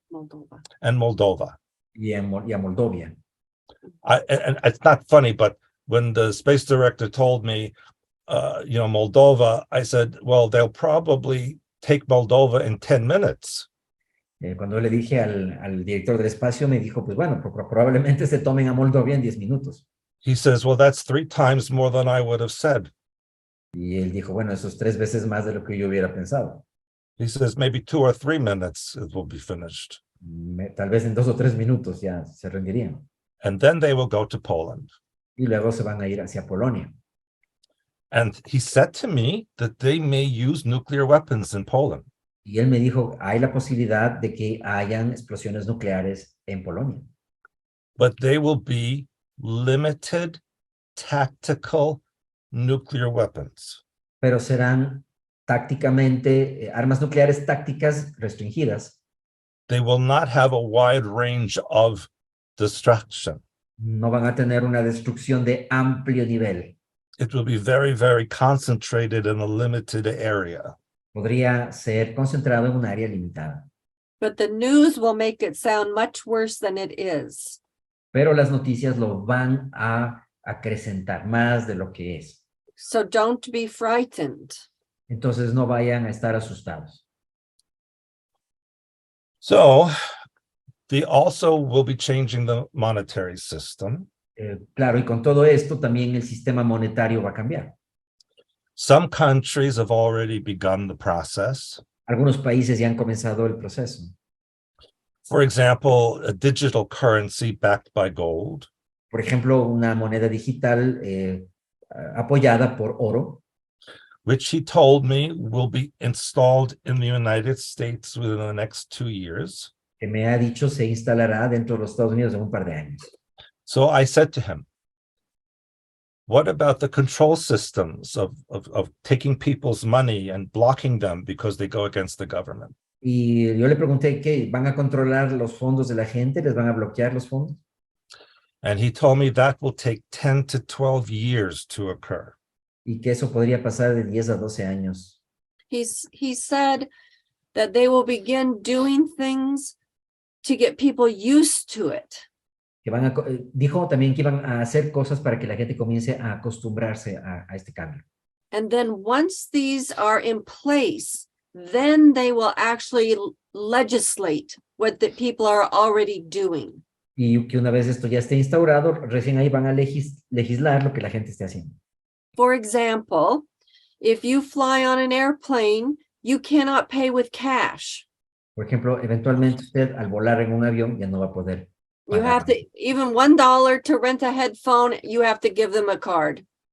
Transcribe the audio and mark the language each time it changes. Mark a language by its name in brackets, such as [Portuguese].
[English] Moldova. and Moldova. [Spanish] y a Moldovia. [English] And it's not funny, but when the space director told me, Moldova, I said, well, they'll probably take Moldova in 10 minutes. [Spanish] Cuando le dije al director del espacio, me dijo, pues bueno, probablemente se tomen a Moldovia en 10 minutos. [English] He says, well, that's 3 times more than I would have said. [Spanish] Y él dijo, bueno, eso es 3 veces más de lo que yo hubiera pensado. [English] He says, maybe 2 or 3 minutes it will be finished. [Spanish] Tal vez en 2 o 3 minutos ya se rendirían. [English] And then they will go to Poland. [Spanish] Y luego se van a ir hacia Polonia. [English] And he said to me that they may use nuclear weapons in Poland. [Spanish] Y él me dijo, hay la posibilidad de que hayan explosiones nucleares en Polonia. [English] But they will be limited tactical nuclear weapons. [Spanish] Pero serán tácticamente armas nucleares tácticas restringidas. [English] They will not have a wide range of destruction. [Spanish] No van a tener una destrucción de amplio nivel. [English] It will be very, very concentrated in a limited area. [Spanish] Podría ser concentrado en un área limitada. [English] But the news will make it sound much worse than it is. [Spanish] Pero las noticias lo van a acrecentar más de lo que es. [English] So don't be frightened. [Spanish] Entonces no vayan a estar asustados. [English] So they also will be changing the monetary system. [Spanish] Claro, y con todo esto también el sistema monetario va a cambiar. [English] Some countries have already begun the process. [Spanish] Algunos países ya han comenzado el proceso. [English] For example, a digital currency backed by gold. [Spanish] Por ejemplo, una moneda digital apoyada por oro, [English] which he told me will be installed in the United States within the next 2 years. [Spanish] que me ha dicho se instalará dentro de los Estados Unidos en un par de años. [English] So I said to him, what about the control systems of taking people's money and blocking them because they go against the government? [Spanish] Y yo le pregunté que van a controlar los fondos de la gente, les van a bloquear los fondos. [English] And he told me that will take 10 to 12 years to occur. [Spanish] Y que eso podría pasar de 10 a 12 años. [English] He said that they will begin doing things to get people used to it. [Spanish] Que dijo también que iban a hacer cosas para que la gente comience a acostumbrarse a este cambio. [English] And then once these are in place, then they will actually legislate what the people are already doing. [Spanish] Y que una vez esto ya esté instaurado, recién ahí van a legislar lo que la gente esté haciendo. [English] For example, if you fly on an airplane, you cannot pay with cash. [Spanish] Por ejemplo, eventualmente usted al volar en un avión ya no va a poder [English] You have to, even $1 to rent a headphone, you have to give them a card.